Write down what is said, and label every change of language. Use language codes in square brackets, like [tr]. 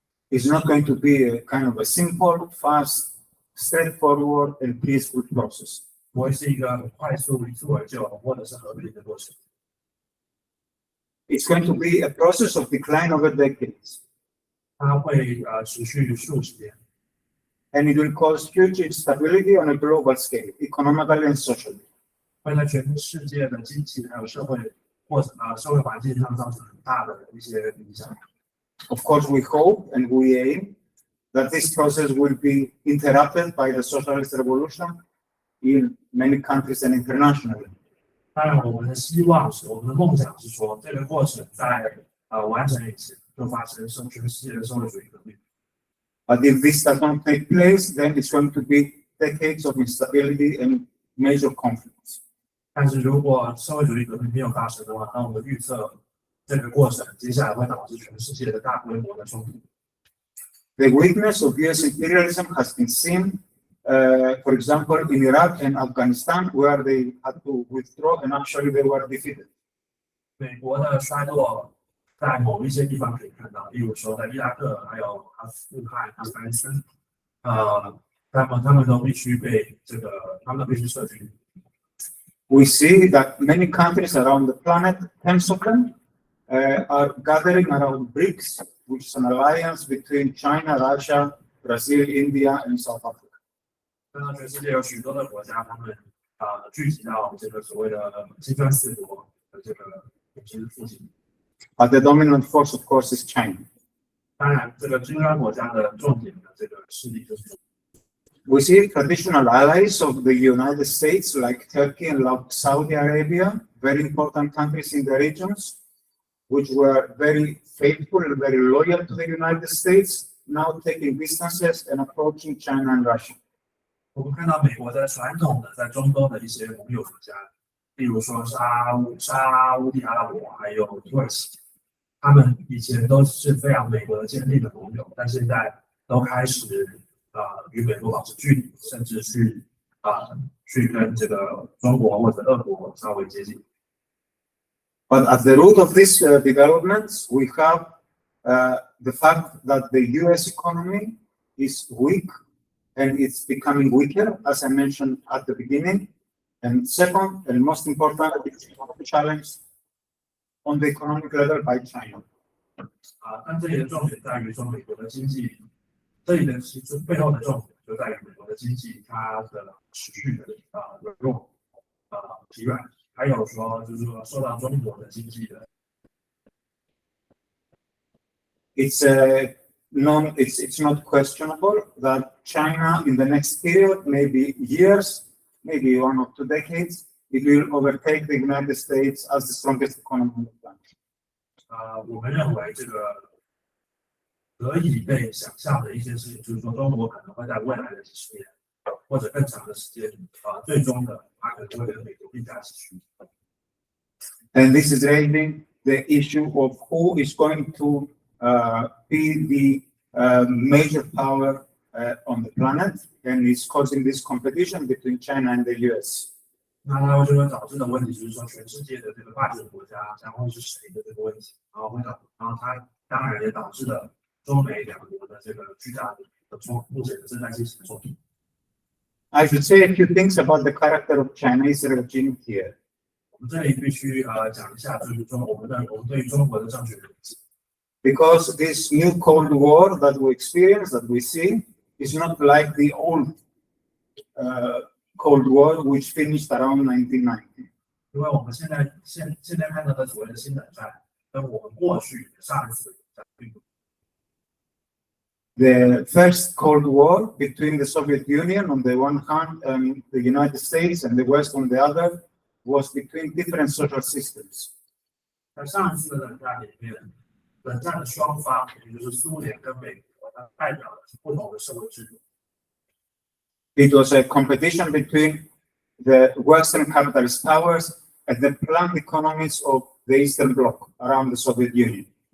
[en] It's not going to be a kind of a simple, fast, straightforward, and peaceful process. [zh] 不会是一个很快速、一蹴而就或者是和平的过程。 [en] It's going to be a process of decline over decades. [zh] 它会持续数十年。 [en] And it will cause huge instability on a global scale, economically and socially. [zh] 会在全世界的经济还有社会环境上造成很大的一些影响。 [en] Of course, we hope and we aim that this process will be interrupted by the socialist revolution in many countries and internationally. [zh] 当然，我们的希望是，我们的梦想是说，这个过程在完成以前就发生全世界的社会主义革命。 [en] But if this does not take place, then it's going to be decades of instability and major conflicts. [zh] 但是如果社会主义革命没有发生的话，那我们预测这个过程接下来会导致全世界的大规模的冲突。 [en] The weakness of US imperialism has been seen, for example, in Iraq and Afghanistan, where they had to withdraw and actually they were defeated. [zh] 美国的衰落在某一些地方可以看到，例如说在伊拉克还有阿富汗、阿富汗斯坦，他们都必须撤军。 [en] We see that many countries around the planet, tens of them, are gathering around BRICS, which is an alliance between China, Russia, Brazil, India, and South Africa. [zh] 看到全世界有许多的国家，他们聚集到这个所谓的金砖四国的这个组织附近。 [en] But the dominant force, of course, is China. [zh] 当然，这个金砖国家的重点的这个势力就是。 [en] We see traditional allies of the United States like Turkey and like Saudi Arabia, very important countries in the regions, which were very faithful and very loyal to the United States, now taking distances and approaching China and Russia. [zh] 我们看到美国在传统的在中东的一些盟友国家，例如说沙乌地阿拉伯还有土耳其，他们以前都是非常美国的坚定的盟友，但现在都开始与美国保持距离，甚至去跟这个中国或者俄国稍微接近。 [en] But at the root of these developments, we have the fact that the U.S. economy is weak and it's becoming weaker, as I mentioned at the beginning. And second, and most important, it's a challenge on the economic level by China. [zh] 但这里的重点在于说美国的经济，这里的其实背后的重点就在于美国的经济它的持续的软弱疲软，还有说就是说受到中国的经济的。 [en] It's not questionable that China in the next period, maybe years, maybe 1 or 2 decades, it will overtake the United States as the strongest economy on the planet. [zh] 我们认为这个可以被想象的一些事情，就是说中国可能会在未来的几十年或者更长的时间，最终的它可能会跟美国并驾齐驱。 [en] And this is raising the issue of who is going to be the major power on the planet, and it's causing this competition between China and the US. [zh] 那它就会导致的问题就是说，全世界的这个霸权国家将会是谁的这个问题，然后它当然也导致了中美两国的这个巨大的目前的正在进行的冲突。 [en] I should say a few things about the character of Chinese regime here. [zh] 我们这里必须讲一下，就是说我们对于中国的政权的理解。 [en] Because this new Cold War that we experience, that we see, is not like the old Cold War, which finished around 1990. [zh] 因为我们现在看到的所谓的新冷战，跟我们过去上一次的冷战并不。 [en] The first Cold War between the Soviet Union on the one hand and the United States and the West on the other was between different social systems. [zh] 在上一次的冷战里面，冷战的双方，也就是苏联跟美国，它代表的是不同的社会制度。 [en] It was a competition between the Western capitalist powers and the planned economies of the Eastern Bloc around the Soviet Union.